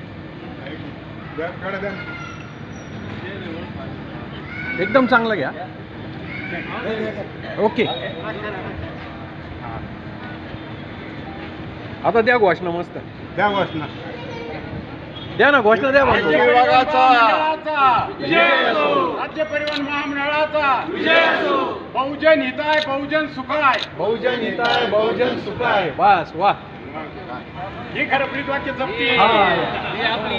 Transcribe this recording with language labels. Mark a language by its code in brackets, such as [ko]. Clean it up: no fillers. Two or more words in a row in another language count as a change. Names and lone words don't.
[mr] एकदम चांगलं घ्या. ओके. आता द्या घोषणा. मस्त द्या घोषणा. द्या ना घोषणा द्या. राज्य परिवहन महामंडळाचा [sa] बहुजन हिताय बहुजन सुखाय. बहुजन हिताय बहुजन सुखाय. [mr] बस वा. ही खरं ब्रीद वाक्य जपती.